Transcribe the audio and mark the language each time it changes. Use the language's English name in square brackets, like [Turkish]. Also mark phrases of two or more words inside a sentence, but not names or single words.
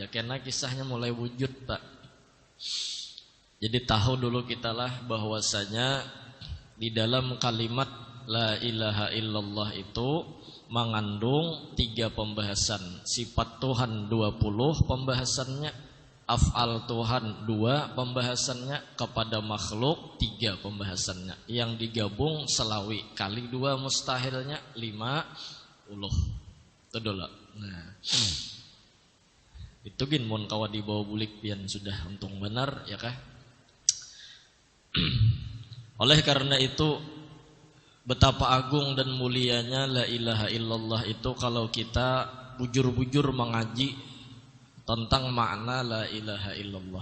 [Indonesian] Ya karena kisahnya mulai wujud, Pak. Jadi tahu dulu kita lah bahwasanya di dalam kalimat [Arabic] لا إله إلا الله [Indonesian] itu mengandung 3 pembahasan. Sifat Tuhan 20 pembahasannya, af'al Tuhan 2 pembahasannya, kepada makhluk 3 pembahasannya. Yang digabung selawi kali 2 mustahilnya 50. Itu dulu. [Banjar] Nah, itu gin mun kawa di bawah bulik pian sudah untung benar, ya kah? [Indonesian] Oleh karena itu, betapa agung dan mulianya [Arabic] لا إله إلا الله [Indonesian] itu kalau kita bujur-bujur mengaji tentang makna [Arabic] لا إله إلا الله.